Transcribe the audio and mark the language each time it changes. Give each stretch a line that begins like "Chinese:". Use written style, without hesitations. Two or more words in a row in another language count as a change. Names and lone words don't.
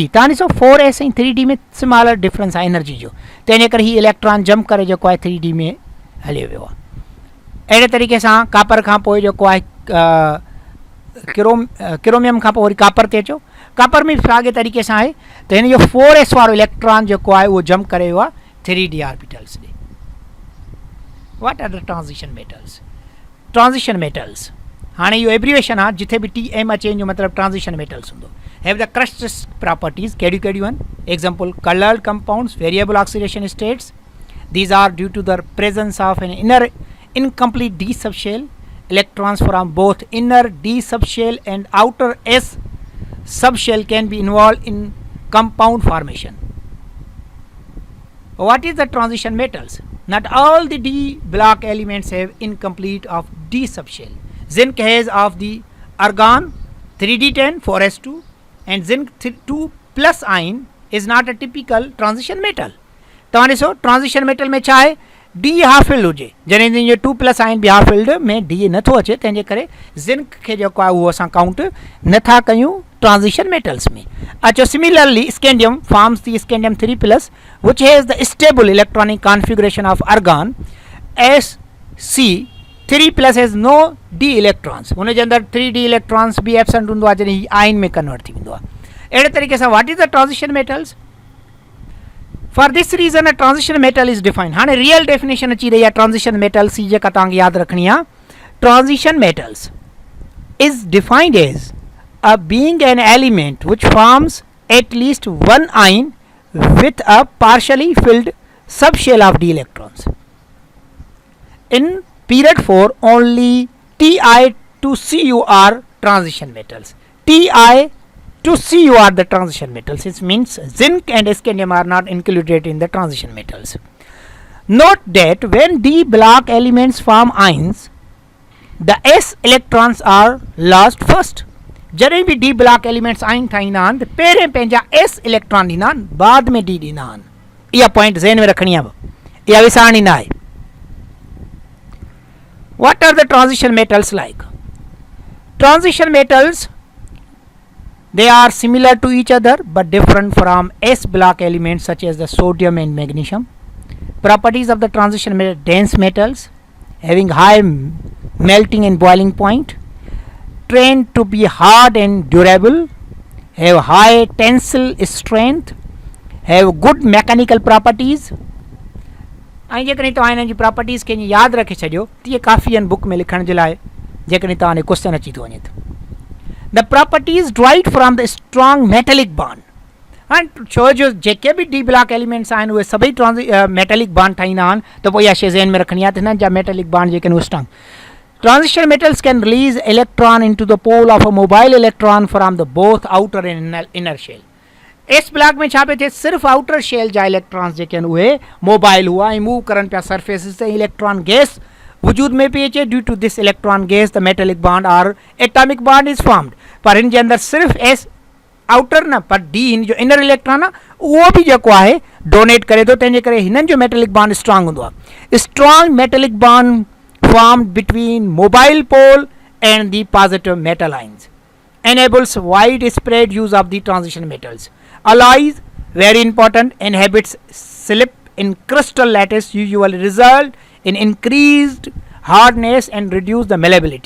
Sindhi: तव्हां ॾिसो 4s ऐं 3d में
English: smaller difference
Sindhi: आहे एनर्जी जो, तंहिंजे करे हीउ इलेक्ट्रॉन जंप करे जेको आहे 3d में हलियो वियो आहे. अहिड़े तरीक़े सां कापर खां पोइ जेको आहे क्रोमियम खां पोइ वरी कापर ते अचो. कापर में साॻे तरीक़े सां आहे त हिन जो 4s वारो इलेक्ट्रॉन जेको आहे उहो जंप करे वियो आहे 3d ऑर्बिटल्स ॾे.
English: What are the transition metals? transition metals
Sindhi: हाणे इहो एब्रिवेशन आहे, जिथे बि TM अचे जो मतिलबु
English: transition metals
Sindhi: हूंदो.
English: Have the crustic properties.
Sindhi: कहिड़ियूं कहिड़ियूं आहिनि?
English: Example coloured compounds, variable oxidation states. These are due to the presence of an inner incomplete d subshell. Electrons from both inner d subshell and outer s subshell can be involved in compound formation. What is the transition metals? Not all the d block elements have incomplete of d subshell. Zinc has of the argon 3d10 4s2 and zinc 2 plus ion is not a typical transition metal.
Sindhi: तव्हां ॾिसो
English: transition metal
Sindhi: में छा आहे, डी
English: half filled
Sindhi: हुजे, जॾहिं जो 2+ आइन बि
English: half filled
Sindhi: में डी नथो अचे, तंहिंजे करे ज़िंक खे जेको आहे उहो असां काउंट नथा कयूं
English: transition metals
Sindhi: में.
English: अच्छा, similarly scandium forms the scandium 3+ which has the stable electronic configuration of argon. Sc3+ has no d electrons,
Sindhi: हुनजे अंदरि 3d इलेक्ट्रॉन्स बि एब्सेंट हूंदो आहे जॾहिं हीउ आइन में कन्वर्ट थी वेंदो आहे. अहिड़े तरीक़े सां
English: what is the transition metals? For this reason a transition metal is defined.
Sindhi: हाणे
English: real definition
Sindhi: अची रही आहे
English: transition metals
Sindhi: जी, जेका तव्हांखे यादि रखणी आहे.
English: transition metals is defined as a being an element which forms at least one ion with a partially filled subshell of d electrons. In period 4 only Ti to Cu are transition metals. Ti to Cu are the transition metals. It means zinc and scandium are not included in the transition metals. Note that when d block elements form ions, the s electrons are lost first.
Sindhi: जॾहिं बि
English: d block elements
Sindhi: आइन ठाहींदा आहिनि त पहिरें पंहिंजा s इलेक्ट्रॉन ॾींदा आहिनि, बाद में d ॾींदा आहिनि. इहा पॉइंट ज़हन में रखणी आहे, इहा विसारणी न आहे.
English: What are the transition metals like? Transition metals, they are similar to each other but different from s block elements such as the sodium and magnesium. Properties of the transition metal: dense metals having high melting and boiling point, trained to be hard and durable, have high tensile strength, have good mechanical properties.
Sindhi: ऐं जेकॾहिं तव्हां हिननि जी प्रॉपर्टीज़ खे यादि रखे छॾियो त इहे काफ़ी आहिनि बुक में लिखण जे लाइ, जेकॾहिं तव्हां क्वेश्चन अची थो वञे त.
English: The properties derived from the strong metallic bond.
Sindhi: हाणे छो जो जेके बि
English: d block elements
Sindhi: आहिनि उहे सभई
English: metallic bond
Sindhi: ठाहींदा आहिनि, त पोइ इहा शइ ज़हन में रखणी आहे त हिननि जा
English: metallic bond
Sindhi: जेके आहिनि उहे स्ट्रॉन्ग.
English: Transition metals can release electron in to the pole of a mobile electron from the both outer and inner shell.
Sindhi: एस ब्लॉक में छा पियो थिए, सिर्फ़ु
English: outer shell
Sindhi: जा इलेक्ट्रॉन्स जेके आहिनि उहे मोबाइल हुआ ऐं मूव करनि पिया सरफेसिस ते.
English: electron gas
Sindhi: वजूद में पई अचे.
English: Due to this electron gas the metallic bond or atomic bond is formed.
Sindhi: पर हिन जे अंदर सिर्फ एस आउटर न पर डी हिन जो इनर इलेक्ट्रॉन आहे उहो बि जेको आहे डोनेट करे थो. तंहिंजे करे हिननि जो
English: metallic bond
Sindhi: स्ट्रांग हूंदो आहे.
English: strong metallic bond formed between mobile pole and the positive metal ions enables widespread use of the transition metals. Alloys, very important, inhibits slip in crystal lattice, usually result in increased hardness and reduce the malleability.